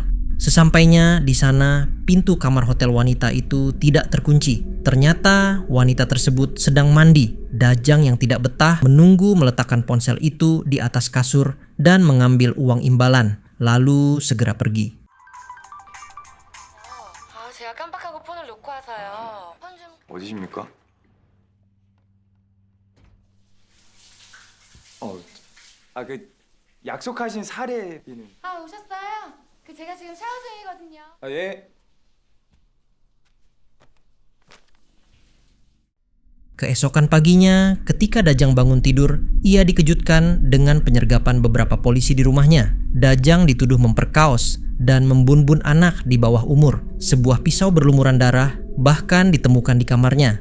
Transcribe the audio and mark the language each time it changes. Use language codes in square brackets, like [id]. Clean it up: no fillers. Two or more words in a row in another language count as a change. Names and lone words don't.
[id] Sesampainya di sana, pintu kamar hotel wanita itu tidak terkunci. Ternyata wanita tersebut sedang mandi. Dajang yang tidak betah menunggu meletakkan ponsel itu di atas kasur dan mengambil uang imbalan, lalu segera pergi. [ko] 제가 깜빡하고 폰을 놓고 와서요. 폰 좀... 어디십니까? 그 약속하신 사례비는? 아, 오셨어요? 제가 지금 샤워 중이거든요. 예. [id] Keesokan paginya, ketika Dajang bangun tidur, ia dikejutkan dengan penyergapan beberapa polisi di rumahnya. Dajang dituduh memperkaos dan membunbun anak di bawah umur. Sebuah pisau berlumuran darah bahkan ditemukan di kamarnya.